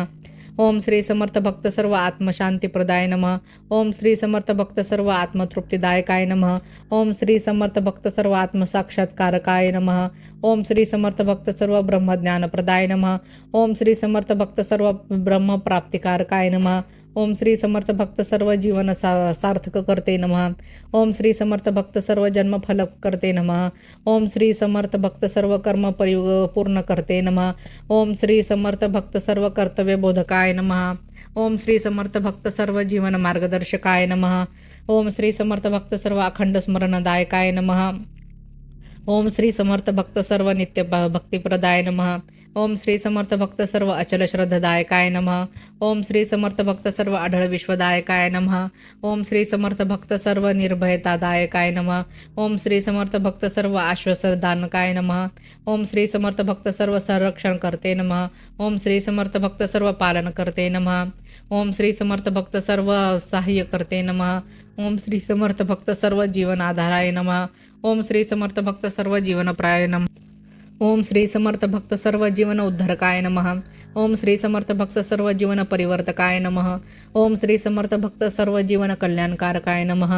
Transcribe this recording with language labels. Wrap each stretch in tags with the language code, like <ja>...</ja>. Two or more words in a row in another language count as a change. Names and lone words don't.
<sa>ओम श्री समर्थ भक्त सर्व आत्मशांती प्रदाय नमः. ओम श्री समर्थ भक्त सर्व आत्मतृप्तिदायकाय नमः. ओम श्री समर्थ भक्त सर्व आत्मसाक्षात्कारकाय नमः. ओम श्री समर्थ भक्त सर्व ब्रह्मज्ञान प्रदाय नमः. ओम श्री समर्थ भक्त सर्व ब्रह्म प्राप्तिकारकाय नमः. ओम श्री समर्थ भक्त सर्व जीवन सार्थक करते नमः. ओम श्री समर्थ भक्त सर्व जन्म फल करते नमः. ओम श्री समर्थ भक्त सर्व कर्म पूर्ण करते नमः. ओम श्री समर्थ भक्त सर्व कर्तव्य बोधकाय नमः. ओम श्री समर्थ भक्त सर्व जीवन मार्गदर्शकाय नमः. ओम श्री समर्थ भक्त सर्व अखंड स्मरणदायकाय नमः. ओम श्री समर्थ भक्त सर्व नित्य भक्तिप्रदाय नमः. ओम श्री समर्थ भक्त सर्व अचल श्रद्धदायकाय नमः. ओम श्री समर्थ भक्त सर्व अढळ विश्वदायकाय नमः. ओम श्री समर्थ भक्त सर्व निर्भयतादायकाय नमः. ओम श्री समर्थ भक्त सर्व आश्वासदानकाय नमः. ओम श्री समर्थ भक्त सर्व संरक्षण करते नमः. ओम श्री समर्थ भक्त सर्व पालन करते नमः. ओम श्री समर्थ भक्त सर्व सहाय्य करते नमः. ओम श्री समर्थ भक्त सर्व जीवन आधाराय नमः. ओम श्री समर्थ भक्त सर्व जीवनप्राय नमः. ओम श्री समर्थ भक्त सर्व जीवन उद्धारकाय नमः. ओम श्री समर्थ भक्त सर्व जीवन परिवर्तकाय नमः. ओम श्री समर्थ भक्त सर्व जीवन कल्याणकारकाय नमः.</sa>